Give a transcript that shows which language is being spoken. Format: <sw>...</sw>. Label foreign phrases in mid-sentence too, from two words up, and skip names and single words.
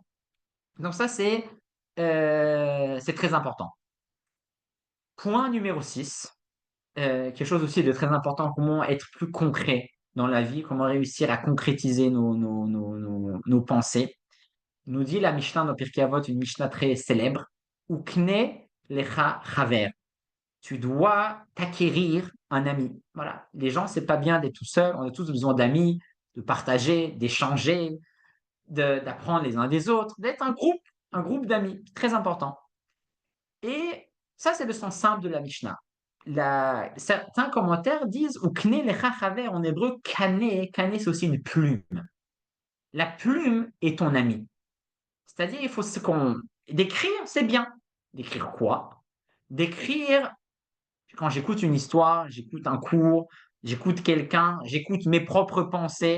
<fr>Donc ça, c'est très important. Point numéro 6, quelque chose aussi de très important, comment être plus concret dans la vie, comment réussir à concrétiser nos pensées. Nous dit la Mishnah dans Pirkei Avot, une Mishnah très célèbre,</fr> <he>וקנה לך חבר.</he> <fr>Tu dois t'acquérir un ami. Voilà. Les gens, c'est pas bien d'être tout seul. On a tous besoin d'amis, de partager, d'échanger. d'apprendre les uns des autres, d'être un groupe d'amis, très important. Et ça, c'est le sens simple de la Mishnah. Certains commentaires disent ou</fr> <he>קנה לך חבר</he> <fr>en hébreu, kane, kane c'est aussi une plume. La plume est ton ami. C'est-à-dire, il faut ce qu'on. D'écrire, c'est bien. D'écrire quoi? D'écrire, quand j'écoute une histoire, j'écoute un cours, j'écoute quelqu'un, j'écoute mes propres pensées.</fr>